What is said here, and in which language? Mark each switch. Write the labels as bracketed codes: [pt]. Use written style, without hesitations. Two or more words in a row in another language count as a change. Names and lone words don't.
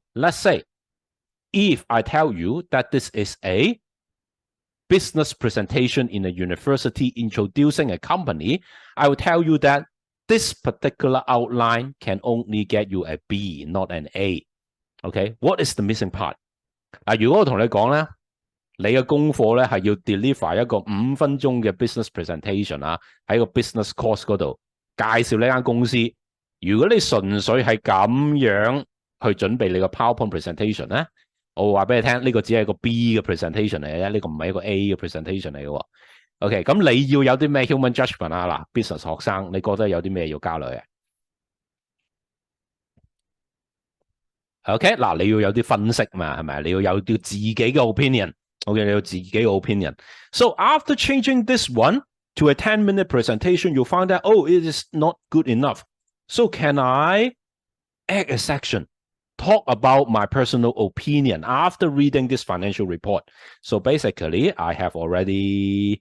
[en] Let's say, if I tell you that this is a business presentation in a university introducing a company, I will tell you that this particular outline can only get you a B, not an A. Okay, what is the missing part? [yue] 如果我同你講咧， 你嘅功課咧係要 deliver 一個5分鐘嘅 [en] business presentation [yue] 啊，喺個 [en] business course [yue] 嗰度介紹呢間公司。如果你純粹係咁樣去準備你個 PowerPoint presentation 咧，我會話俾你聽，呢個只係個 B 嘅 presentation 嚟嘅啫，呢個唔係一個 A 嘅 presentation 嚟嘅喎。OK， 咁你要有啲咩 [en] human judgment [yue] 啊？嗱 ，business 學生，你覺得有啲咩要加落去？OK， 嗱，你要有啲分析嘛，係咪？你要有啲自己嘅 opinion。 [en] OK， 你有自己嘅 opinion。So after changing this one to a 10-minute presentation, you'll find that, oh, it is not good enough. So can I add a section? Talk about my personal opinion after reading this financial report. So basically, I have already...